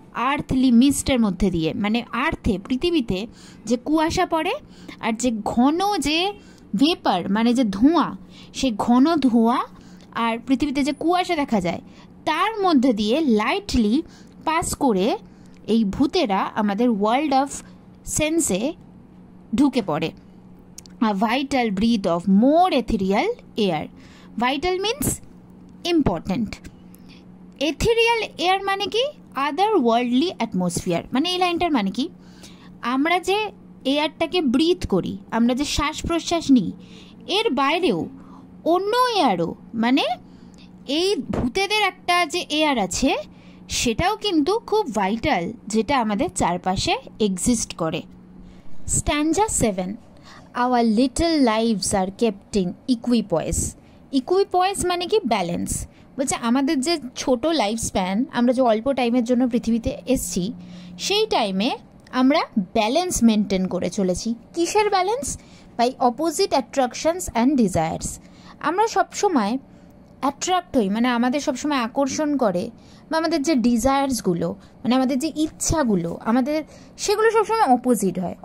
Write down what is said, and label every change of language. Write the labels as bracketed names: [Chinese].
[Bangla] Earthly মিস্টের মধ্যে দিয়ে, মানে আর্থে পৃথিবীতে যে কুয়াশা পড়ে আর যে ঘন যে ভেপার মানে যে ধোঁয়া, সেই ঘন ধোঁয়া আর পৃথিবীতে যে কুয়াশা দেখা যায় তার মধ্যে দিয়ে লাইটলি পাস করে এই ভূতেরা আমাদের ওয়ার্ল্ড অফ সেন্সে ঢুকে পড়ে। [English] A vital breath of more ethereal air. Vital means important. [Bangla] Ethereal air মানে কি আদার ওয়ার্ল্ডলি অ্যাটমসফিয়ার, মানে এই লাইনটার মানে কি আমরা যে এয়ারটাকে ব্রিথ করি, আমরা যে শ্বাস প্রশ্বাস নিই, এর বাইরেও অন্য এয়ারও, মানে এই ভূতেদের একটা যে এয়ার আছে সেটাও কিন্তু খুব ভাইটাল, যেটা আমাদের চারপাশে এক্সিস্ট করে। [English] Stanza 7, our little lives are kept in equipoise. [Bangla] equipoise মানে কি ব্যালেন্স। বলছে আমাদের যে ছোট লাইফ স্প্যান, আমরা যে অল্প টাইমের জন্য পৃথিবীতে এসছি সেই টাইমে আমরা ব্যালেন্স মেনটেন করে চলেছি। কিসের balance? [English] By opposite attractions and desires. [Bangla] আমরা সবসময় অ্যাট্রাক্ট হই, মানে আমাদের সবসময় আকর্ষণ করে, বা আমাদের যে ডিজায়ার্সগুলো মানে আমাদের যে ইচ্ছাগুলো আমাদের সেগুলো সবসময় অপোজিট হয়।